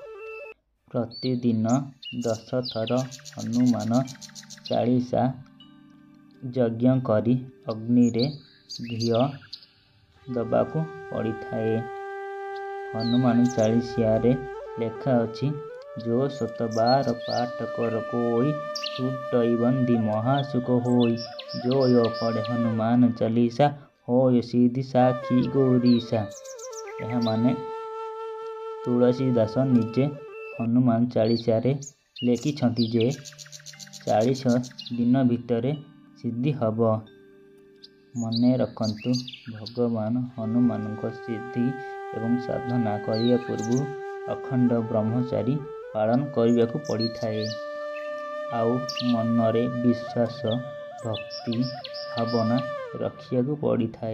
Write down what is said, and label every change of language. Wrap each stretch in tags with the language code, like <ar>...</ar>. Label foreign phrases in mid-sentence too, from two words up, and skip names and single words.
<or>ପ୍ରତିଦିନ 10 ଥର ହନୁମାନ ଚାଳିଶା ଯଜ୍ଞ କରି ଅଗ୍ନିରେ ଘିଅ ଦେବାକୁ ପଡ଼ିଥାଏ। ହନୁମାନ ଚାଳିଶାରେ ଲେଖା ଅଛି,</or> <awa>जो 112 पाठ कर कोई छूटई बंदी महासुख होई, जो यो पढ़े हनुमान चालीसा होय सिद्धि साखी गौरीसा।</awa> <or>ଏହା ମାନେ ତୁଳସୀ ଦାସ ନିଜେ ହନୁମାନ ଚାଳିଶାରେ ଲେଖିଛନ୍ତି ଯେ 40 ଦିନ ଭିତରେ ସିଦ୍ଧି ହେବ। ମନେ ରଖନ୍ତୁ, ଭଗବାନ ହନୁମାନଙ୍କ ସିଦ୍ଧି ଏବଂ ସାଧନା କରିବା ପୂର୍ବରୁ ଅଖଣ୍ଡ ବ୍ରହ୍ମଚାରୀ ପାଳନ କରିବାକୁ ପଡ଼ିଥାଏ ଆଉ ମନରେ ବିଶ୍ୱାସ, ଭକ୍ତି ଭାବନା ରଖିବାକୁ ପଡ଼ିଥାଏ।</or>